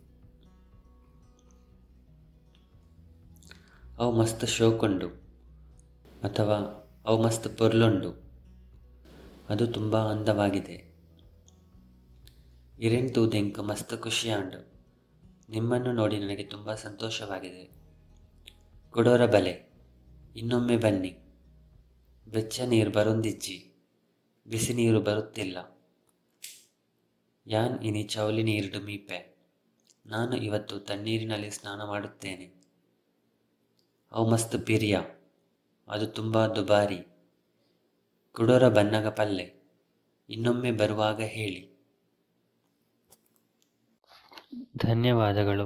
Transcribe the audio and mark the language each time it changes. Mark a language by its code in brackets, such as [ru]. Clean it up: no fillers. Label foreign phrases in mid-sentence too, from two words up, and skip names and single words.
[tcy] ಅವು ಮಸ್ತ್ ಶೋಕುಂಡು ಅಥವಾ ಅವು ಮಸ್ತ್ ಪೊರ್ಲುಂಡು. [kn] ಅದು ತುಂಬ ಅಂದವಾಗಿದೆ. [tcy] ಇರೆನ್ ತೂದೆಂಕ್ ಮಸ್ತ್ ಖುಷಿಯಾಂಡು. [kn] ನಿಮ್ಮನ್ನು ನೋಡಿ ನನಗೆ ತುಂಬ ಸಂತೋಷವಾಗಿದೆ. [tcy] ಕೊಡೋರ ಬಲೆ, [kn] ಇನ್ನೊಮ್ಮೆ ಬನ್ನಿ. [tcy] ಬೆಚ್ಚ ನೀರು ಬರೊಂದಿಜ್ಜಿ, [kn] ಬಿಸಿ ನೀರು ಬರುತ್ತಿಲ್ಲ. [tcy] ಯಾನ್ ಇನಿ ಚೌಲಿ ನೀರುಡು ಮೀಪೆ. [kn] ನಾನು ಇವತ್ತು ತಣ್ಣೀರಿನಲ್ಲಿ ಸ್ನಾನ ಮಾಡುತ್ತೇನೆ. [tcy] ಅವು ಮಸ್ತ್ ಪಿರಿಯ, [kn] ಅದು ತುಂಬ ದುಬಾರಿ. [tcy] ಕುಡೋರ ಬನ್ನಗ ಪಲ್ಲೆ, [kn] ಇನ್ನೊಮ್ಮೆ ಬರುವಾಗ ಹೇಳಿ. ಧನ್ಯವಾದಗಳು.